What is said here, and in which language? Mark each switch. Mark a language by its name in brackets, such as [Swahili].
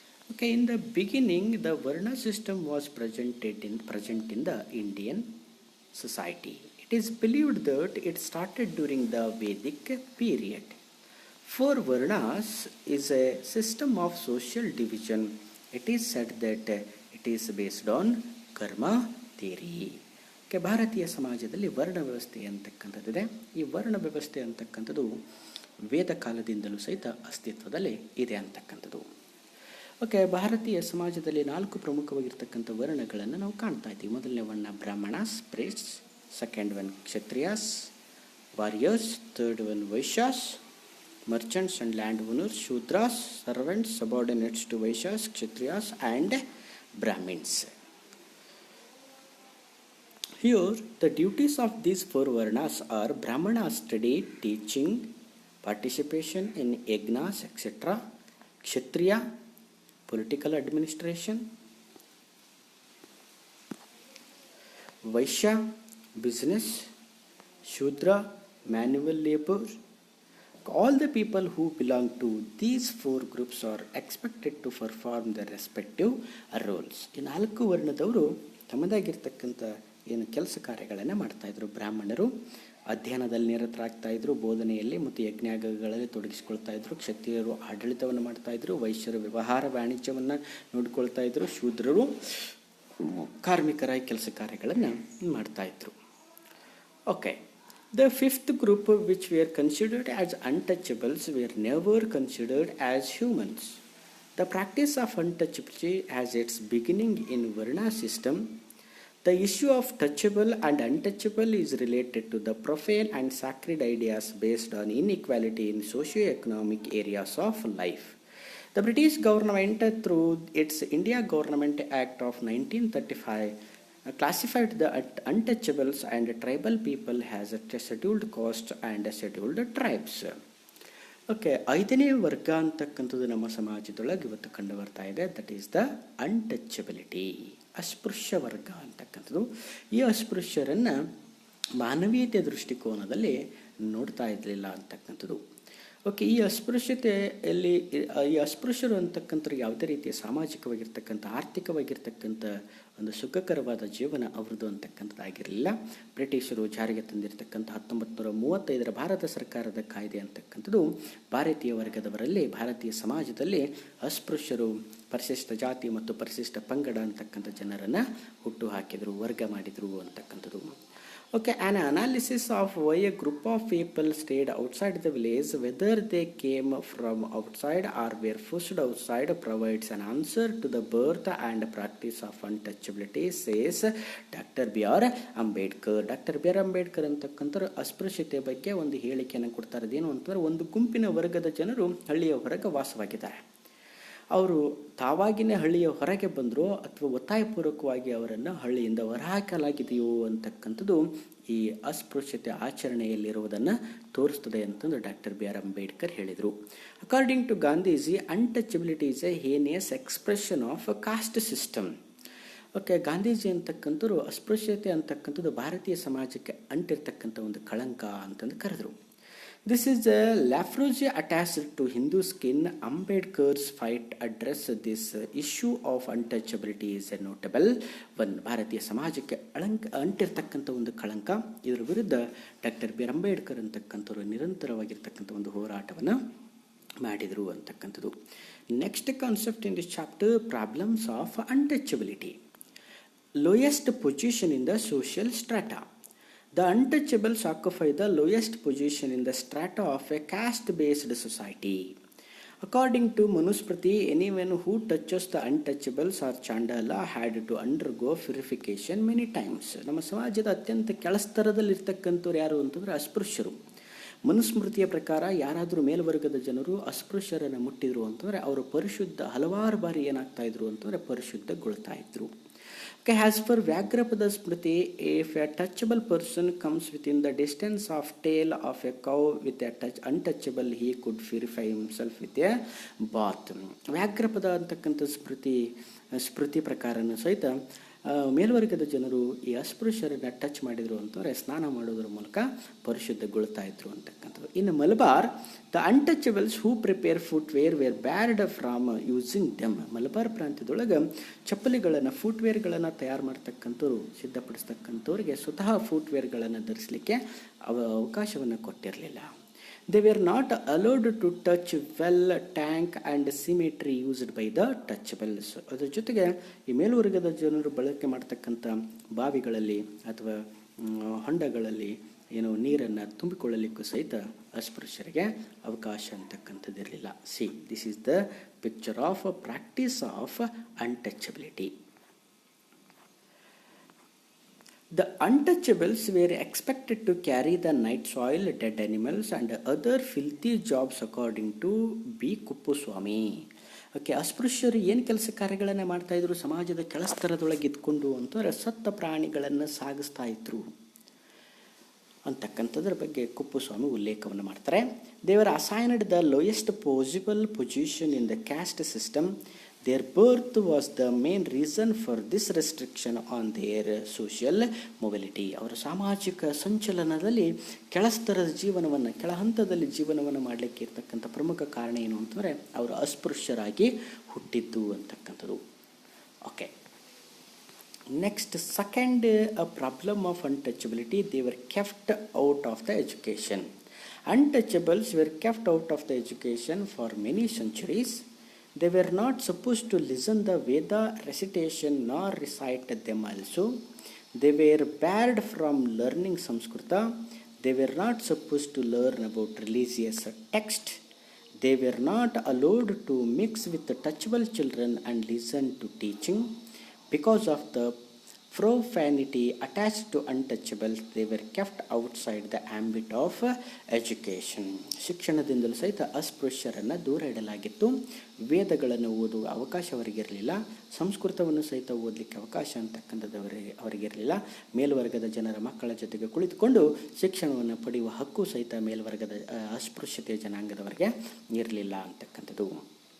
[English] Okay, in the beginning, the Varna system was present in the Indian society. It is believed that it started during the Vedic period. Four Varnas is a system of social division. It is said that it is based on karma theory. [Kannada] Okay, ಭಾರತೀಯ ಸಮಾಜದಲ್ಲಿ ವರ್ಣ ವ್ಯವಸ್ಥೆ ಅಂತಕ್ಕಂಥದ್ದಿದೆ. ಈ ವರ್ಣ ವ್ಯವಸ್ಥೆ ಅಂತಕ್ಕಂಥದ್ದು ವೇದ ಕಾಲದಿಂದಲೂ ಸಹಿತ ಅಸ್ತಿತ್ವದಲ್ಲಿ ಇದೆ ಅಂತಕ್ಕಂಥದ್ದು. ಓಕೆ, ಭಾರತೀಯ ಸಮಾಜದಲ್ಲಿ 4 ಪ್ರಮುಖವಾಗಿರ್ತಕ್ಕಂಥ ವರ್ಣಗಳನ್ನು ನಾವು ಕಾಣ್ತಾ ಇದ್ದೀವಿ. ಮೊದಲನೇ ವರ್ಣ [English] Brahmanas, priests, second one Kshatriyas, warriors, third one Vaishyas, merchants and land owners, Shudras, servants, subordinates to Vaishyas, Kshatriyas and Brahmins. Here, the duties of these 4 varnas are Brahmana study, teaching, participation in yagnas, etc. Kshatriya, political administration. Vaishya, business. Shudra, manual labor. All the people who belong to these 4 groups are expected to perform their respective roles. [Kannada] ಈ 4 ವರ್ಣದವರು ತಮ್ಮದಾಗಿರ್ತಕ್ಕಂಥ ಏನು ಕೆಲಸ ಕಾರ್ಯಗಳನ್ನು ಮಾಡ್ತಾಯಿದ್ರು. ಬ್ರಾಹ್ಮಣರು ಅಧ್ಯಯನದಲ್ಲಿ ನಿರತರಾಗ್ತಾಯಿದ್ರು, ಬೋಧನೆಯಲ್ಲಿ ಮತ್ತು ಯಜ್ಞಗಳಲ್ಲಿ ತೊಡಗಿಸ್ಕೊಳ್ತಾ ಇದ್ರು. ಕ್ಷತ್ರಿಯರು ಆಡಳಿತವನ್ನು ಮಾಡ್ತಾಯಿದ್ರು, ವೈಶ್ಯರು ವ್ಯವಹಾರ ವಾಣಿಜ್ಯವನ್ನು ನೋಡಿಕೊಳ್ತಾ ಇದ್ರು, ಶೂದ್ರರು ಕಾರ್ಮಿಕರಾಗಿ ಕೆಲಸ ಕಾರ್ಯಗಳನ್ನು ಮಾಡ್ತಾಯಿದ್ರು. [English] Okay, the 5th group, which were considered as untouchables, were never considered as humans. The practice of untouchability has its beginning in Varna system. The issue of touchable and untouchable is related to the profane and sacred ideas based on inequality in socio-economic areas of life. The British government, through its India Government Act of 1935, classified the untouchables and tribal people as a scheduled caste and a scheduled tribes. [Kannada] Okay, 5ನೇ ವರ್ಗ ಅಂತಕ್ಕಂಥದ್ದು ನಮ್ಮ ಸಮಾಜದೊಳಗೆ ಇವತ್ತು ಕಂಡು ಬರ್ತಾ ಇದೆ. [English] that is the untouchability, [Kannada] ಅಸ್ಪೃಶ್ಯ ವರ್ಗ ಅಂತಕ್ಕಂಥದ್ದು. ಈ ಅಸ್ಪೃಶ್ಯರನ್ನು ಮಾನವೀಯತೆ ದೃಷ್ಟಿಕೋನದಲ್ಲಿ ನೋಡ್ತಾ ಇರಲಿಲ್ಲ ಅಂತಕ್ಕಂಥದ್ದು. ಓಕೆ, ಈ ಅಸ್ಪೃಶ್ಯತೆಯಲ್ಲಿ ಈ ಅಸ್ಪೃಶ್ಯರು ಅಂತಕ್ಕಂಥ ಯಾವುದೇ ರೀತಿಯ ಸಾಮಾಜಿಕವಾಗಿರ್ತಕ್ಕಂಥ ಆರ್ಥಿಕವಾಗಿರ್ತಕ್ಕಂಥ ಒಂದು ಸುಖಕರವಾದ ಜೀವನ ಅವ್ರದ್ದು ಅಂತಕ್ಕಂಥದ್ದಾಗಿರಲಿಲ್ಲ. ಬ್ರಿಟಿಷರು ಜಾರಿಗೆ ತಂದಿರತಕ್ಕಂಥ 1935 ಭಾರತ ಸರ್ಕಾರದ ಕಾಯ್ದೆ ಅಂತಕ್ಕಂಥದ್ದು ಭಾರತೀಯ ವರ್ಗದವರಲ್ಲಿ, ಭಾರತೀಯ ಸಮಾಜದಲ್ಲಿ ಅಸ್ಪೃಶ್ಯರು, ಪರಿಶಿಷ್ಟ ಜಾತಿ ಮತ್ತು ಪರಿಶಿಷ್ಟ ಪಂಗಡ ಅಂತಕ್ಕಂಥ ಜನರನ್ನು ಹುಟ್ಟು ಹಾಕಿದರು, ವರ್ಗ ಮಾಡಿದರು ಅಂತಕ್ಕಂಥದ್ದು. [English] Okay, an analysis of why a group of people stayed outside the village, whether they came from outside or were pushed outside, provides an answer to the birth and practice of untouchability, says Dr. B.R. Ambedkar. [Kannada] Doctor B R Ambedkar ಅಂತಕ್ಕಂಥವ್ರು ಅಸ್ಪೃಶ್ಯತೆ ಬಗ್ಗೆ ಒಂದು ಹೇಳಿಕೆಯನ್ನು ಕೊಡ್ತಾರೆ. ಅದೇನು ಅಂತಂದರೆ, ಒಂದು ಗುಂಪಿನ ವರ್ಗದ ಜನರು ಹಳ್ಳಿಯ ಹೊರಗೆ ವಾಸವಾಗಿದ್ದಾರೆ. ಅವರು ತಾವಾಗಿನೇ ಹಳ್ಳಿಯ ಹೊರಗೆ ಬಂದರೂ ಅಥವಾ ಒತ್ತಾಯಪೂರ್ವಕವಾಗಿ ಅವರನ್ನು ಹಳ್ಳಿಯಿಂದ ಹೊರಹಾಕಲಾಗಿದೆಯೋ ಅಂತಕ್ಕಂಥದ್ದು ಈ ಅಸ್ಪೃಶ್ಯತೆ ಆಚರಣೆಯಲ್ಲಿರುವುದನ್ನು ತೋರಿಸ್ತದೆ ಅಂತಂದು ಡಾಕ್ಟರ್ ಬಿ ಆರ್ ಅಂಬೇಡ್ಕರ್ ಹೇಳಿದರು. [English] According to Gandhiji, untouchability is a heinous expression of caste system. [Kannada] Okay, Gandhiji ಅಂತಕ್ಕಂಥವ್ರು ಅಸ್ಪೃಶ್ಯತೆ ಅಂತಕ್ಕಂಥದ್ದು ಭಾರತೀಯ ಸಮಾಜಕ್ಕೆ ಅಂಟಿರ್ತಕ್ಕಂಥ ಒಂದು ಕಳಂಕ ಅಂತಂದು ಕರೆದರು. [English] This is a leprosy attached to Hindu skin. Ambedkar's fight address this issue of untouchability is a notable one. [Kannada] ಭಾರತೀಯ ಸಮಾಜಕ್ಕೆ ಅಂಟಿರ್ತಕ್ಕಂಥ ಒಂದು ಕಳಂಕ, ಇದರ ವಿರುದ್ಧ ಡಾಕ್ಟರ್ ಬಿ ಆರ್ ಅಂಬೇಡ್ಕರ್ ಅಂತಕ್ಕಂಥವ್ರು ನಿರಂತರವಾಗಿರ್ತಕ್ಕಂಥ ಒಂದು ಹೋರಾಟವನ್ನು ಮಾಡಿದರು ಅಂತಕ್ಕಂಥದ್ದು. [English] Next concept in this chapter, problems of untouchability. Lowest position in the social strata. The untouchables occupy the lowest position in the strata of a caste-based society. According to Manusmriti, anyone who touches the untouchables or Chandala had to undergo purification many times. [Kannada] ನಮ್ಮ ಸಮಾಜದ ಅತ್ಯಂತ ಕೆಳಸ್ತರದಲ್ಲಿರ್ತಕ್ಕಂಥವ್ರು ಯಾರು ಅಂತಂದರೆ ಅಸ್ಪೃಶ್ಯರು. ಮನುಸ್ಮೃತಿಯ ಪ್ರಕಾರ ಯಾರಾದರೂ ಮೇಲ್ವರ್ಗದ ಜನರು ಅಸ್ಪೃಶ್ಯರನ್ನು ಮುಟ್ಟಿದ್ರು ಅಂತಂದರೆ ಅವರು ಪರಿಶುದ್ಧ ಹಲವಾರು ಬಾರಿ ಏನಾಗ್ತಾ ಇದ್ರು ಅಂತಂದರೆ ಪರಿಶುದ್ಧಗೊಳ್ತಾ ಇದ್ರು. [English] Okay, as per Vyagrapada Smriti, if a touchable person comes within the distance of tail of a cow with a untouchable, he could purify himself with a bath. [Kannada] ವ್ಯಾಘ್ರಪದ ಅಂತಕ್ಕಂಥ ಸ್ಮೃತಿ ಪ್ರಕಾರನೂ ಸಹಿತ ಮೇಲ್ವರ್ಗದ ಜನರು ಈ ಅಸ್ಪೃಶ್ಯರನ್ನ ಟಚ್ ಮಾಡಿದರು ಅಂತಂದರೆ ಸ್ನಾನ ಮಾಡೋದ್ರ ಮೂಲಕ ಪರಿಶುದ್ಧಗೊಳ್ತಾ ಇದ್ರು ಅಂತಕ್ಕಂಥದ್ದು. ಇನ್ನು [English] Malabar, the untouchables who prepare footwear were barred from using them. [Kannada] Malabar ಪ್ರಾಂತ್ಯದೊಳಗೆ ಚಪ್ಪಲಿಗಳನ್ನು ಫುಟ್ವೇರ್ಗಳನ್ನು ತಯಾರು ಮಾಡ್ತಕ್ಕಂಥವ್ರು ಸಿದ್ಧಪಡಿಸ್ತಕ್ಕಂಥವ್ರಿಗೆ ಸ್ವತಃ ಫುಟ್ವೇರ್ಗಳನ್ನು ಧರಿಸಲಿಕ್ಕೆ ಅವಕಾಶವನ್ನು ಕೊಟ್ಟಿರಲಿಲ್ಲ. [English] They were not allowed to touch well, tank and cemetery used by the touchables. [Kannada] ಅದರ ಜೊತೆಗೆ ಈ ಮೇಲ್ವರ್ಗದ ಜನರು ಬಳಕೆ ಮಾಡ್ತಕ್ಕಂಥ ಬಾವಿಗಳಲ್ಲಿ ಅಥವಾ ಹೊಂಡಗಳಲ್ಲಿ ನೀರನ್ನು ತುಂಬಿಕೊಳ್ಳಲಿಕ್ಕೂ ಸಹಿತ ಅಸ್ಪೃಶ್ಯರಿಗೆ ಅವಕಾಶ ಅಂತಕ್ಕಂಥದ್ದಿರಲಿಲ್ಲ. [English] See, this is the picture of practice of untouchability. The untouchables were expected to carry the night soil, dead animals and other filthy jobs according to B. Kuppuswamy. [Kannada] Okay, ಅಸ್ಪೃಶ್ಯರು ಏನು ಕೆಲಸ ಕಾರ್ಯಗಳನ್ನು ಮಾಡ್ತಾಯಿದ್ರು? ಸಮಾಜದ ಕೆಳಸ್ತರದೊಳಗೆ ಇದ್ಕೊಂಡು ಅಂತಂದರೆ ಸತ್ತ ಪ್ರಾಣಿಗಳನ್ನು ಸಾಗಿಸ್ತಾ ಇದ್ರು ಅಂತಕ್ಕಂಥದ್ರ ಬಗ್ಗೆ ಕುಪ್ಪುಸ್ವಾಮಿ ಉಲ್ಲೇಖವನ್ನು ಮಾಡ್ತಾರೆ. [English] They were assigned the lowest possible position in the caste system. Their birth was the main reason for this restriction on their social mobility. [Kannada] ಅವರ ಸಾಮಾಜಿಕ ಸಂಚಲನದಲ್ಲಿ ಕೆಳಸ್ತರದ ಜೀವನವನ್ನು, ಕೆಳಹಂತದಲ್ಲಿ ಜೀವನವನ್ನು ಮಾಡಲಿಕ್ಕೆ ಇರ್ತಕ್ಕಂಥ ಪ್ರಮುಖ ಕಾರಣ ಏನು ಅಂತಂದರೆ ಅವರು ಅಸ್ಪೃಶ್ಯರಾಗಿ ಹುಟ್ಟಿದ್ದು ಅಂತಕ್ಕಂಥದ್ದು. [English] Okay, next second problem of untouchability. They were kept out of the education. Untouchables were kept out of the education for many centuries. They were not supposed to listen the Veda recitation nor recite them also. They were barred from learning Sanskrita. They were not supposed to learn about religious text. They were not allowed to mix with the touchable children and listen to teaching. Because of the profanity attached to untouchables, they were kept outside the ambit of education. [Kannada] ಶಿಕ್ಷಣದಿಂದಲೂ ಸಹಿತ ಅಸ್ಪೃಶ್ಯರನ್ನು ದೂರ ಇಡಲಾಗಿತ್ತು. ವೇದಗಳನ್ನು ಓದುವ ಅವಕಾಶ ಅವರಿಗಿರಲಿಲ್ಲ. ಸಂಸ್ಕೃತವನ್ನು ಸಹಿತ ಓದಲಿಕ್ಕೆ ಅವಕಾಶ ಅಂತಕ್ಕಂಥದ್ದು ಅವರಿಗಿರಲಿಲ್ಲ. ಮೇಲ್ವರ್ಗದ ಜನರ ಮಕ್ಕಳ ಜೊತೆಗೆ ಕುಳಿತುಕೊಂಡು ಶಿಕ್ಷಣವನ್ನು ಪಡೆಯುವ ಹಕ್ಕು ಸಹಿತ ಮೇಲ್ವರ್ಗದ ಅಸ್ಪೃಶ್ಯತೆಯ ಜನಾಂಗದವರಿಗೆ ಇರಲಿಲ್ಲ ಅಂತಕ್ಕಂಥದ್ದು.